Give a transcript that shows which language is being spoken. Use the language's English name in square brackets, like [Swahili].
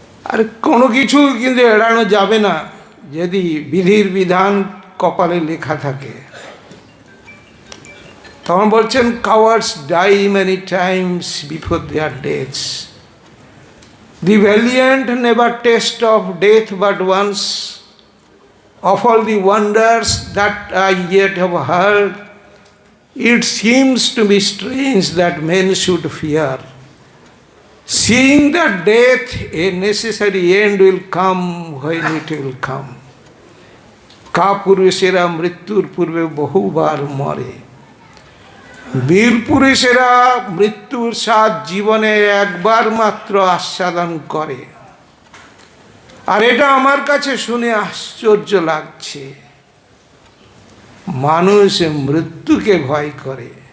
[Bangla] আর কোনো কিছু কিন্তু এড়ানো যাবে না যদি বিধির বিধান কপালে লেখা থাকে। তখন বলছেন, [English] cowards die many times before their deaths. The valiant never taste of death but once. Of all the wonders that I yet have heard, it seems to be strange that men should fear. Seeing that death, a necessary end will come when it will come. [Bangla] কাপুরুষেরা মৃত্যুর পূর্বে বহুবার মরে, বীর পুরুষেরা মৃত্যুর স্বাদ জীবনে একবার মাত্র আস্বাদন করে। আর এটা আমার কাছে শুনে আশ্চর্য লাগছে, মানুষ মৃত্যুকে ভয় করে।